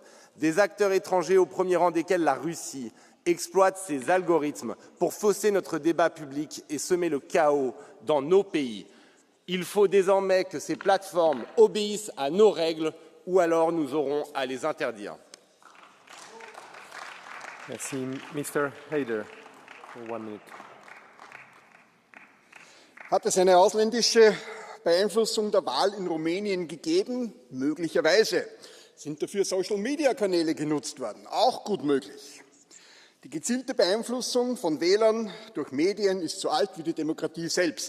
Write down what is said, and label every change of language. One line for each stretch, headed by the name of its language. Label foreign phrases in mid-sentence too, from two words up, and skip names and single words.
French: Des acteurs étrangers, au premier rang desquels la Russie, exploitent ces algorithmes pour fausser notre débat public et semer le chaos dans nos pays. Il faut désormais que ces plateformes obéissent à nos règles ou alors nous aurons à les interdire. Merci.
German: Mr. Haider, 1 minute. Hat es eine ausländische Beeinflussung der Wahl in Rumänien gegeben? Möglicherweise. Sind dafür Social-Media-Kanäle genutzt worden? Auch gut möglich. Die gezielte Beeinflussung von Wählern durch Medien ist so alt wie die Demokratie selbst.